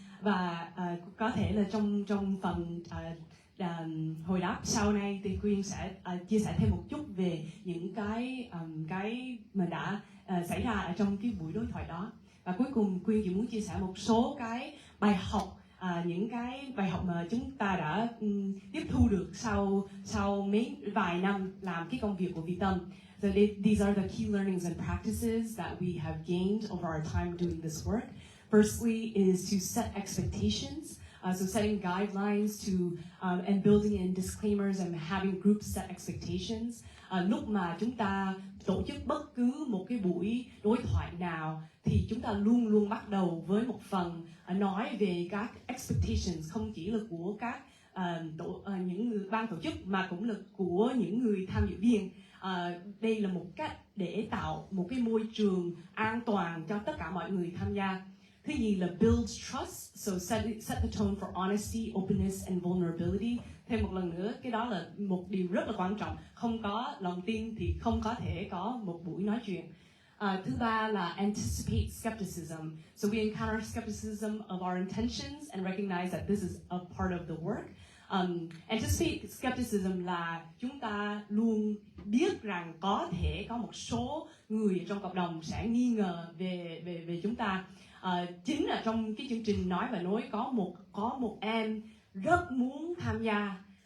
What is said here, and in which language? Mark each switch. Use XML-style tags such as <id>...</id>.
<vi>Và có thể là trong phần hồi đáp sau này thì Quyên sẽ chia sẻ thêm một chút về những cái mà đã xảy ra ở trong cái buổi đối thoại đó. Và cuối cùng Quyên chỉ muốn chia sẻ một số cái bài học, những cái bài học mà chúng ta đã tiếp thu được sau vài năm làm cái công việc của Vi Tâm.</vi> <en>So these are the key learnings and practices that we have gained over our time doing this work. Firstly is to set expectations. So setting guidelines to and building in disclaimers and having groups set expectations.</en> <vi>Lúc mà chúng ta tổ chức bất cứ một cái buổi đối thoại nào thì chúng ta luôn luôn bắt đầu với một phần nói về các expectations, không chỉ là của các những người ban tổ chức mà cũng là của những người tham dự viên. Đây là một cách để tạo một cái môi trường an toàn cho tất cả mọi người tham gia. Thứ nhì là</vi> <en>build trust, so set the tone for honesty, openness and vulnerability.</en> <vi>Thêm một lần nữa, cái đó là một điều rất là quan trọng. Không có lòng tin thì không có thể có một buổi nói chuyện. Thứ ba là anticipate skepticism.</vi> <en>So we encounter skepticism of our intentions and recognize that this is a part of the work.</en> <vi>Anticipate skepticism là chúng ta luôn biết rằng có thể có một số người trong cộng đồng sẽ nghi ngờ về chúng ta. Chính là trong cái chương trình nói và nói có một em rất muốn tham gia</vi>